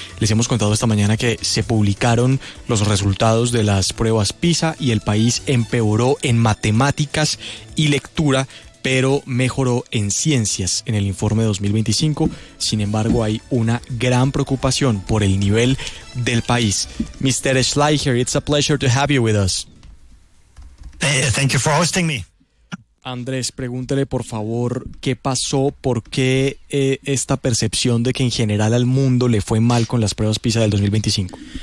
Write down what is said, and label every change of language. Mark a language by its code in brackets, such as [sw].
[es] Les hemos contado esta mañana que se publicaron los resultados de las pruebas PISA y el país empeoró en matemáticas y lectura, pero mejoró en ciencias en el informe 2025. Sin embargo, hay una gran preocupación por el nivel del país. [en] Mr. Schleicher, it's a pleasure to have you with us. Thank you for hosting me. [es] Andrés, pregúntele por favor qué pasó, por qué esta percepción de que en general al mundo le fue mal con las pruebas PISA del 2025.